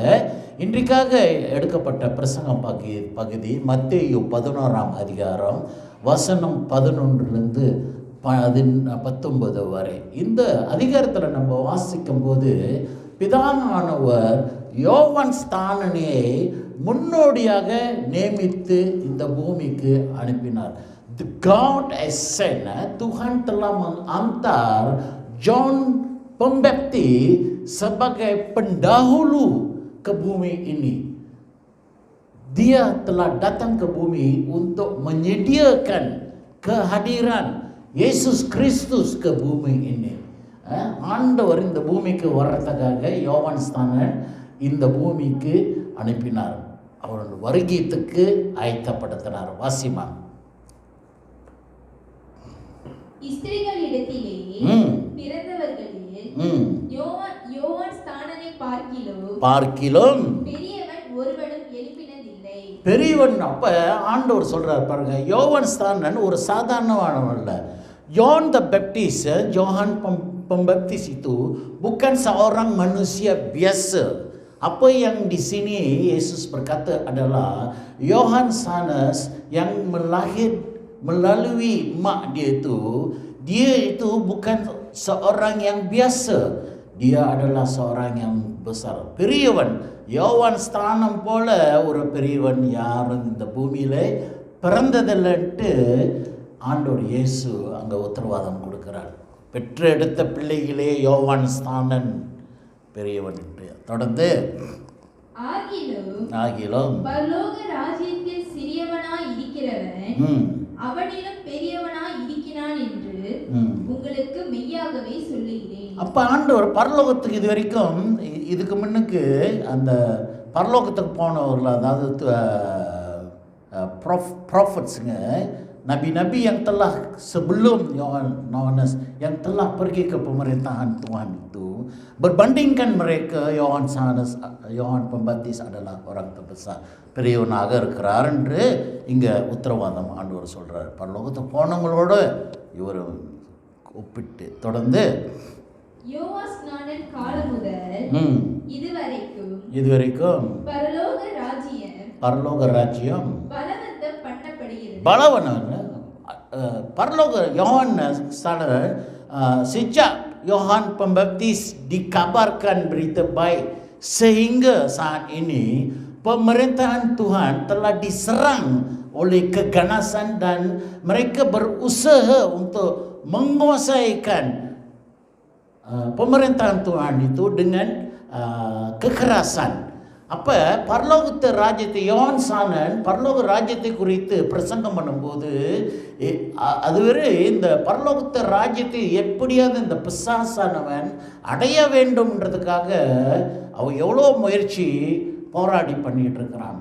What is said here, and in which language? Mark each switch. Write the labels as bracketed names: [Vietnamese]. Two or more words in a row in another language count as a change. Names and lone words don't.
[Tamil] இன்றைக்காக எடுக்கப்பட்ட பிரசங்கம் பகுதி மத்தேயு 11ஆம் அதிகாரம் வசனம் 11லேருந்து 19 வரை. இந்த அதிகாரத்தில் நம்ம வாசிக்கும் போது பிதாவானவர் யோவான் ஸ்நானனை முன்னோடியாக நியமித்து இந்த பூமிக்கு அனுப்பினார். [English] God has sent, [Malay] Tuhan telah mengantar John Pembaptis sebagai pendahulu ke bumi ini. Dia telah datang ke bumi untuk menyediakan kehadiran Yesus Kristus ke bumi ini. [Tamil] ஆண்டவர் இந்த பூமிக்கு வர்றதுக்காக யோவான் ஸ்நானன் இந்த பூமிக்கு அனுப்பினார். அவருடைய வருகைக்கு ஆயத்தப்படுத்தினார். வாசிமா. ஸ்திரீகளிடத்திலே ம். பிறந்தவர்களில் ம். யோவான் ஸ்நானனை பார்க்கிலும் பெரியவன் ஒருவனும் எழுப்பினதில்லை. பெரியவன். அப்ப ஆண்டவர் சொல்றார் பாருங்க, யோவான் ஸ்நானன் ஒரு சாதாரணமானவன் அல்ல. [English] John the Baptist, [Malay] Johan Pembaptis itu bukan seorang manusia biasa. Apa yang di sini Yesus berkata adalah Yohanes yang melalui mak dia itu bukan seorang yang biasa. Dia adalah seorang yang besar. [Tamil] பெரியவன். யோவான் ஸ்தானம் போல ஒரு பெரியவன் யாரும் இந்த பூமியில பிறந்ததில்லைன்ட்டு ஆண்டவர் இயேசு அங்கே உத்தரவாதம் கொடுக்கிறார். பெற்ற எடுத்த பிள்ளைகளே யோவான் ஸ்தானன் பெரியவன் என்று. தொடர்ந்து ஆகிலும் பரலோக ராஜ்யத்தில் சிறியவனாய் இருக்கிறவன் அவனிலும் பெரியவனாய் இருக்கிறான் என்று உங்களுக்கு மெய்யாகவே சொல்லுகிறேன். அப்ப ஆண்டவர் பரலோகத்துக்கு இது வரைக்கும் இதுக்கு முன்னுக்கு அந்த பரலோகத்துக்கு போனவர்கள், அதாவது ப்ராஃபட்ஸுங்க, [Malay] nabi-nabi yang telah sebelum Yohanes yang telah pergi ke pemerintahan Tuhan itu, berbandingkan mereka Yohan Pembaptis adalah orang terbesar, [Tamil] பெரியவனாக இருக்கிறார் என்று இங்கே உத்தரவாதம் ஆண்டவர் சொல்கிறார். பரலோகத்துக்கு போனவங்களோட இவர் ஒப்பிட்டு. தொடர்ந்து யோவான் ஸ்நானன் காலம் முதல் இதுவரைக்கும் பரலோக ராஜ்யம் பலவனம். [Malay] Parloga Yohanes sejak Yohan Pembaptis dikabarkan berita baik sehingga saat ini pemerintahan Tuhan telah diserang oleh keganasan dan mereka berusaha untuk menguasaikan pemerintahan Tuhan itu dengan kekerasan. [Tamil] அப்போ பரலோகத்து ராஜ்யத்தை யோவான் ஸ்நானன் பரலோக ராஜ்யத்தை குறித்து பிரசங்கம் பண்ணும்போது அதுவரை இந்த பரலோகத்து ராஜ்யத்தை எப்படியாவது இந்த பிசாசானவன் அடைய வேண்டும்ன்றதுக்காக அவன் எவ்வளோ முயற்சி போராடி பண்ணிட்டு இருக்கிறான்.